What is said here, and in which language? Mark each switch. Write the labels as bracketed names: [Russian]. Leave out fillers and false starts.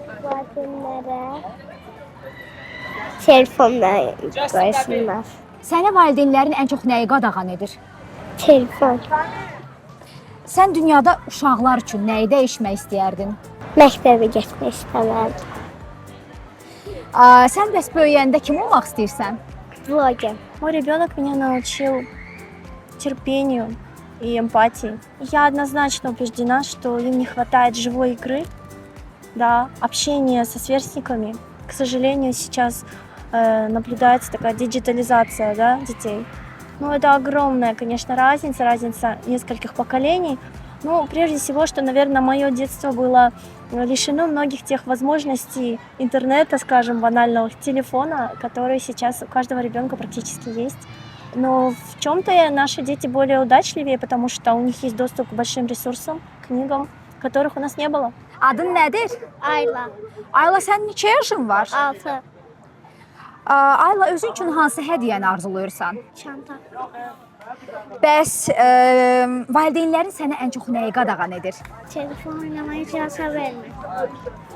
[Azerbaijani] Valideynlərə telefonla qoysunlar. Sənə valideynlərin ən çox nəyi qadağan edir? Telefon. Sən dünyada uşaqlar üçün nəyi dəyişmək istəyərdin? Məktəbə getmək istəmərdim. Sən bəs böyüyəndə kim olmaq istəyirsən? Vloger. [Russian] Мой ребенок меня научил терпению и эмпатии. Я однозначно убеждена, что им не хватает живой игры, да, общения со сверстниками. К сожалению, сейчас наблюдается такая диджитализация, да, детей. Ну, это огромная, конечно, разница нескольких поколений. Ну, прежде всего, что, наверное, мое детство было лишено многих тех возможностей интернета, скажем, банального телефона, которые сейчас у каждого ребенка практически есть. Но в чем-то наши дети более удачливее, потому что у них есть доступ к большим ресурсам, книгам, которых у нас не было. [Azerbaijani] Adın nədir? Ayla. Ayla, sənin neçə yaşın var? 6. Ayla, özün üçün hansı hədiyyəni arzulayırsan? Çanta. Bəs valideynlərin sənə ən çox nəyi qadağan edir? Telefon oynamaya icazə vermir.